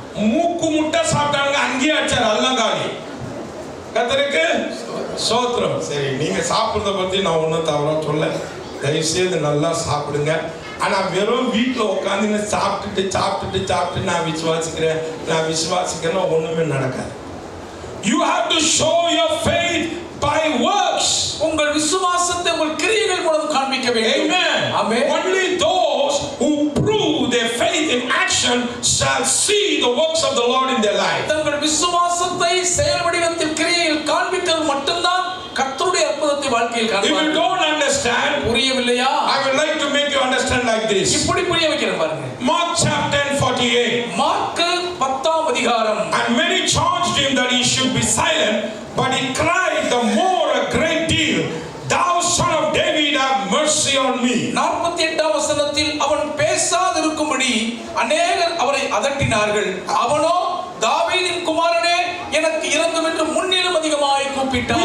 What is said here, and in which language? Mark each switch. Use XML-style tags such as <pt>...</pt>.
<ta>மூக்கு முட்டை சாப்பிட்டாங்க, அங்கேயே அடிச்சாரு, அதெல்லாம் காலி. கர்த்தருக்கு ஸ்தோத்திரம். சரி, நீங்க சாப்பிடுறத பத்தி நான் ஒன்றும் தவறா சொல்ல, தயவு செய்து நல்லா சாப்பிடுங்க. ஆனா வெறும் வீட்டுல உட்காந்து சாப்பிட்டுட்டு நான் விசுவாசிக்கிறேன் ஒண்ணுமே நடக்காது.</ta> <en>You have to show your faith by works.</en> <ta>உங்கள் விசுவாசத்தை உங்கள் கிரியைகள் மூலம் காண்பிக்க வேண்டும்.</ta> <en>Amen. Only those who prove their faith in action shall see the works of the Lord in their life.</en> <ta>தங்கள் விசுவாசத்தை செயல் வடிவத்தில் கிரியையில் காண்பித்தல் மட்டும்தான் கர்த்தருடைய அற்புதத்தை வாழ்க்கையில் காண்பார்கள்.</ta> <en>If you don't understand,</en> <ta>புரியவில்லையா?</ta> <en>I would like to make you understand like this.</en> <ta>இப்படி புரிய வைக்கிறேன் பாருங்க.</ta> <en>Mark chapter 48.</en> <ta>மார்க்கு 10ஆம் அதிகாரம்.</ta> <en>And many charged him that he should be silent, but he cried the more a great deal, Thou son of David, have mercy on me.</en> <ta>48ஆம் வசனத்தில் அவன் பேசாதிருக்கும்படி அநேகர் அவரை அதட்டினார்கள். அவனோ, தாவீதின் குமாரனே, எனக்கு இரங்கும் என்று முன்னிலும் அதிகமாய் கூப்பிட்டான்.</ta>